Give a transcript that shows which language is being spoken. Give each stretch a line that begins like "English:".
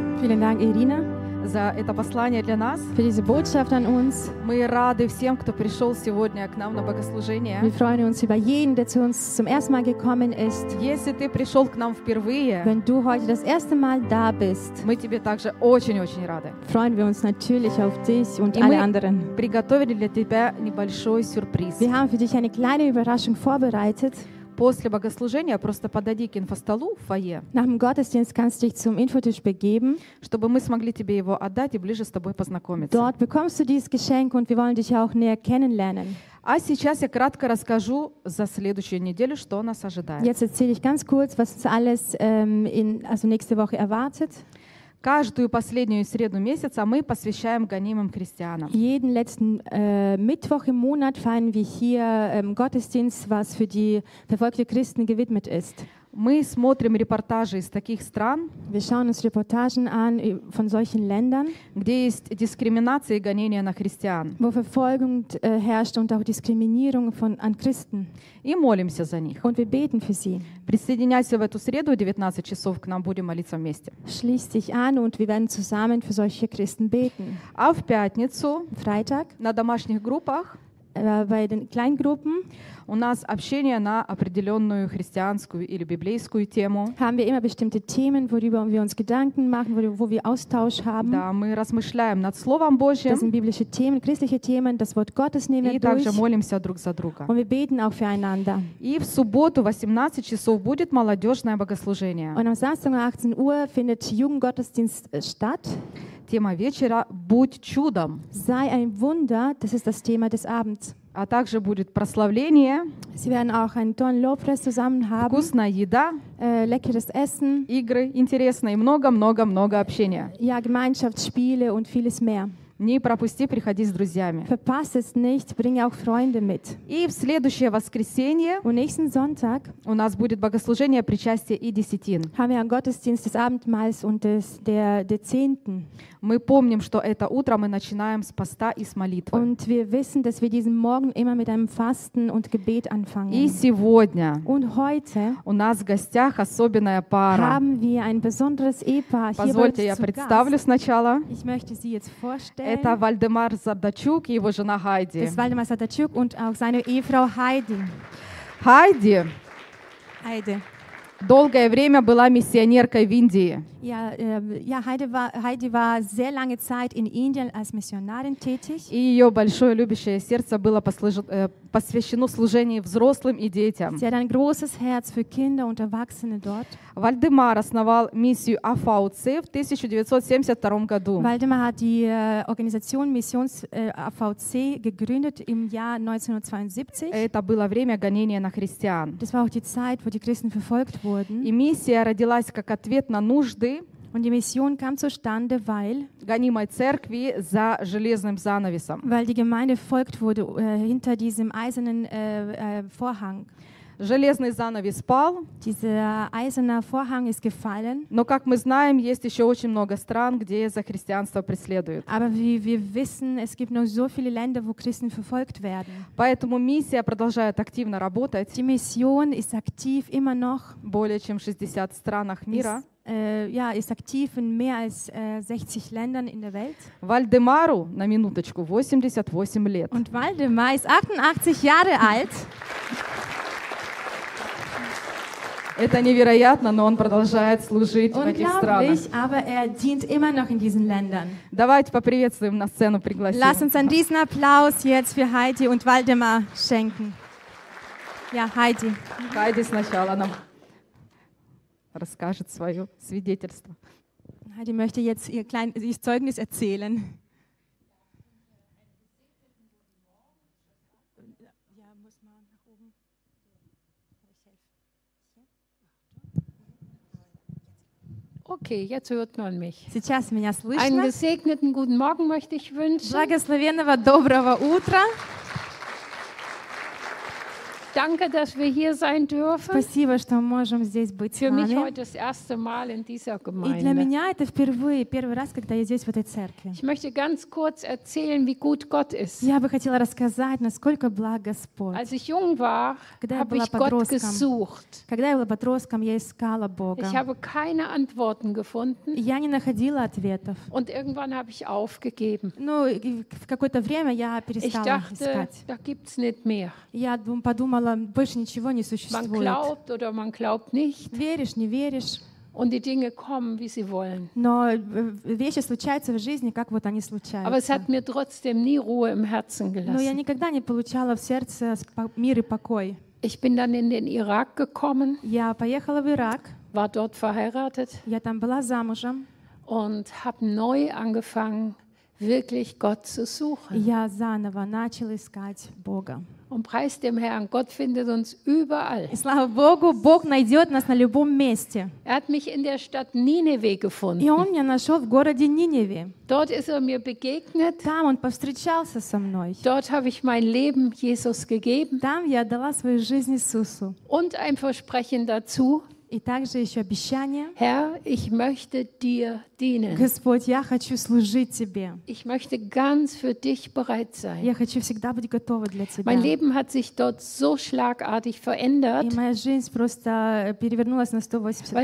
German: Vielen Dank, Ирина,
Russian: за это послание для нас.
German: Für diese Botschaft an uns.
Russian: Мы рады всем, кто пришел сегодня к нам на богослужение.
German: Wir freuen uns über jeden, der zu uns zum ersten Mal gekommen ist.
Russian: Если ты пришел к нам впервые,
German: wenn du heute das erste Mal da bist,
Russian: мы тебе также очень-очень рады.
German: Freuen wir uns natürlich auf dich und alle anderen.
Russian: Мы приготовили для тебя небольшой сюрприз.
German: Wir haben für dich eine kleine Überraschung vorbereitet.
Russian: После богослужения просто подойди к инфостолу в фойе.
German: Nach dem Gottesdienst kannst du dich zum Infotisch begeben,
Russian: чтобы мы смогли тебе его отдать и ближе с тобой познакомиться.
German: Dort bekommst du dieses Geschenk und wir wollen dich auch näher kennenlernen.
Russian: А сейчас я кратко расскажу за следующую неделю, что нас ожидает.
German: Jetzt erzähle ich ganz kurz, was uns alles also nächste Woche erwartet.
Russian: Каждую последнюю среду месяца мы посвящаем гонимым христианам.
German: Jeden letzten Mittwoch im Monat feiern wir hier Gottesdienst, was für die verfolgte Christen gewidmet ist.
Russian: Мы смотрим репортажи из таких стран.
German: Wir schauen uns Reportagen an von solchen Ländern,
Russian: где есть дискриминация и гонения на христиан.
German: Wo Verfolgung herrscht und auch Diskriminierung an Christen.
Russian: И молимся за них.
German: Und wir beten für sie.
Russian: Присоединяйся в эту среду в 19 часов к нам, будем молиться вместе.
German: Schließ dich an und wir werden zusammen für solche Christen beten.
Russian: А в пятницу,
German: Freitag,
Russian: на домашних группах,
German: bei den Kleingruppen,
Russian: у нас общение на определенную христианскую или библейскую тему.
German: Haben wir immer bestimmte Themen, worüber wir uns Gedanken machen, wo wir Austausch haben.
Russian: Да, мы размышляем над Словом Божьим.
German: Das sind biblische Themen, christliche Themen, das Wort Gottes nehmen wir durch.
Russian: И также молимся друг за друга.
German: Und wir beten auch füreinander.
Russian: И в субботу 18 часов будет молодежное богослужение.
German: Und am Samstag um 18 Uhr findet Jugendgottesdienst statt.
Russian: Тема вечера «Будь чудом».
German: Sei ein Wunder, das ist das Thema des Abends.
Russian: А также будет прославление.
German: Sie werden auch einen tollen Lobpreis zusammen haben.
Russian: Вкусная еда.
German: Leckeres Essen.
Russian: Игры интересные. Много-много-много общения.
German: Ja, Gemeinschaftsspiele und vieles mehr.
Russian: Не пропусти, приходи с друзьями.
German: Verpass es nicht, bring auch Freunde mit.
Russian: И в следующее воскресенье
German: und nächsten Sonntag
Russian: у нас будет богослужение, причастие и десятин.
German: Haben wir einen Gottesdienst des Abendmahls und der Zehnten.
Russian: Мы помним, что это утро мы начинаем с поста и с молитвы.
German: Und wir wissen, dass wir diesen Morgen immer mit einem Fasten und Gebet anfangen.
Russian: И сегодня
German: und heute
Russian: у нас в гостях особенная пара.
German: Haben wir ein besonderes Ehepaar.
Russian: Позвольте,
German: hier
Russian: я представлю
German: Gast.
Russian: Сначала.
German: Ich möchte sie jetzt vorstellen.
Russian: Это Вальдемар Сардачук и его жена Хайди.
German: Das ist Waldemar Sardacuk und auch seine Ehefrau Heidi. Heidi.
Russian: Долгое время была миссионеркой в Индии.
German: Heidi war sehr lange Zeit in Indien als Missionarin tätig.
Russian: И ее большое любящее сердце было посвящено служению взрослым и детям.
German: Sie hat ein großes Herz für Kinder und Erwachsene dort.
Russian: Вальдемар основал миссию АФАУЦ в 1972 году.
German: Waldemar hat die Organisation Missions AVC gegründet im Jahr 1972.
Russian: Это было время гонения на христиан.
German: Das war auch die Zeit, wo die Christen verfolgt wurden.
Russian: И миссия родилась как ответ на нужды.
German: Und die Mission kam zustande, weil
Russian: гонимой церкви за железным занавесом.
German: Weil die Gemeinde verfolgt wurde hinter diesem eisernen Vorhang.
Russian: Железный занавес пал.
German: Dieser eiserne Vorhang ist gefallen.
Russian: Но, как мы знаем, есть еще очень много стран, где за христианство преследуют.
German: Aber wie wir wissen, es gibt noch so viele Länder, wo Christen verfolgt werden.
Russian: Поэтому миссия продолжает активно работать.
German: Die Mission ist aktiv immer noch.
Russian: Более чем в 60 странах мира.
German: ja, ist aktiv in mehr als 60 Ländern in der Welt.
Russian: Вальдемару, на минуточку, 88 лет.
German: Und Вальдемар ist 88 Jahre alt.
Russian: Это невероятно, но он продолжает служить в этих странах.
German: Unglaublich, aber er dient immer noch in diesen Ländern.
Russian: Давайте поприветствуем на сцену пригласим.
German: Lass uns einen riesen Applaus jetzt für Heidi und Вальдемар schenken. Ja, Heidi.
Russian: Heidi сначала нам расскажет свое свидетельство.
German: Heidi möchte jetzt ihr kleines Zeugnis erzählen. Okay, jetzt hört man mich.
Russian: Сейчас меня слышно.
German: Einen gesegneten guten Morgen möchte ich wünschen.
Russian: Благословенного доброго утра.
German: Danke, dass wir hier sein dürfen.
Russian: Спасибо, что мы можем здесь быть.
German: Für mich heute das erste Mal in dieser Gemeinde.
Russian: И для меня это впервые, первый раз, когда я здесь в этой церкви.
German: Ich möchte ganz kurz erzählen, wie gut Gott ist.
Russian: Я бы хотела рассказать, насколько благ Господь.
German: Als ich jung war, habe ich Gott gesucht.
Russian: Когда я была подростком, я искала Бога.
German: Ich habe keine Antworten gefunden.
Russian: Я не находила ответов.
German: Und irgendwann habe ich aufgegeben.
Russian: Ну, в какое-то время я перестала искать.
German: Ich dachte, da gibt's nicht mehr.
Russian: Я подумала, больше ничего не существует.
German: Man glaubt oder man glaubt nicht.
Russian: Веришь, не веришь.
German: Und die Dinge kommen, wie sie wollen.
Russian: Но вещи случаются в жизни, как вот они случаются.
German: Aber es hat mir trotzdem nie Ruhe im Herzen gelassen.
Russian: Но я никогда не получала в сердце мир и покой.
German: Ich bin dann in den Irak gekommen.
Russian: Я поехала в Ирак.
German: War dort verheiratet.
Russian: Я там была замужем.
German: Und habe neu angefangen, wirklich Gott zu suchen.
Russian: Я заново начала искать Бога.
German: Und preist dem Herrn, Gott findet uns überall.
Russian: И слава Богу, Бог найдет нас на любом месте.
German: Er hat mich in der Stadt Nineve gefunden.
Russian: И он меня нашел в городе Ниневе.
German: Dort ist er mir begegnet.
Russian: Там он повстречался со мной.
German: Dort habe ich mein Leben Jesus gegeben.
Russian: Там я отдала свою жизнь Иисусу.
German: Und ein Versprechen dazu.
Russian: И также еще обещание.
German: Herr, ich möchte dir dienen.
Russian: Господь, я хочу служить тебе.
German: Ich möchte ganz für dich bereit sein.
Russian: Я хочу всегда быть готова для тебя.
German: Mein Leben hat sich dort so schlagartig verändert.
Russian: И моя жизнь просто перевернулась на 180